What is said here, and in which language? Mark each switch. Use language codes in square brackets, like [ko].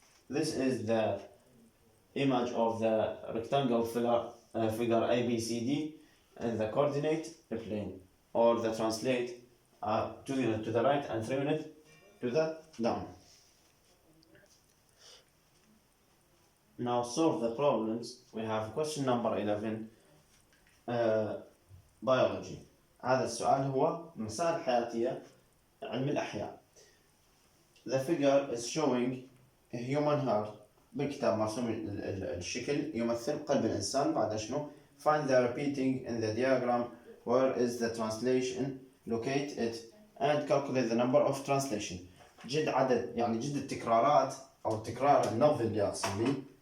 [en] This is the image of the rectangle figure ABCD in the coordinate plane, or the translate 2 units to the right and 3 units to the down. Now solve the problems. We have question number 11, biology. [ar] هذا السؤال هو مسائل حياتية علم الأحياء. [en] The figure is showing a human heart. [ar] بالكتاب مرسوم الشكل يمثل قلب الإنسان. بعد شنو؟ [en] Find the repeating in the diagram. Where is the translation? Locate it and calculate the number of translation. [ar] جد عدد، يعني جد التكرارات أو تكرار النبض اللي أقصد به.